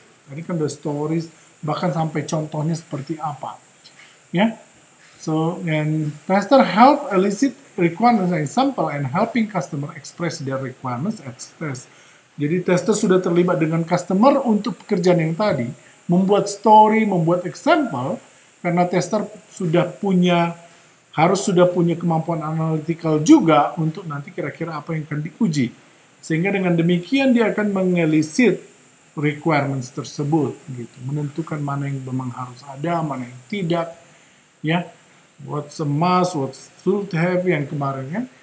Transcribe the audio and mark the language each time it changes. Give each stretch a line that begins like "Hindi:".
Indonesian: Tadi kan the stories, bahkan sampai contohnya seperti apa.
English: Ya, so and tester help elicit requirements and example and helping customer express their requirements at test.
Indonesian: Jadi tester sudah terlibat dengan customer untuk pekerjaan yang tadi, membuat story, membuat example, karena tester harus sudah punya kemampuan analytical juga untuk nanti kira-kira apa yang akan diuji. Sehingga dengan demikian dia akan mengelisit requirements tersebut, gitu, menentukan mana yang memang harus ada, mana yang tidak, ya,
English: what's a must, what's should have
Indonesian: yang kemarin ya.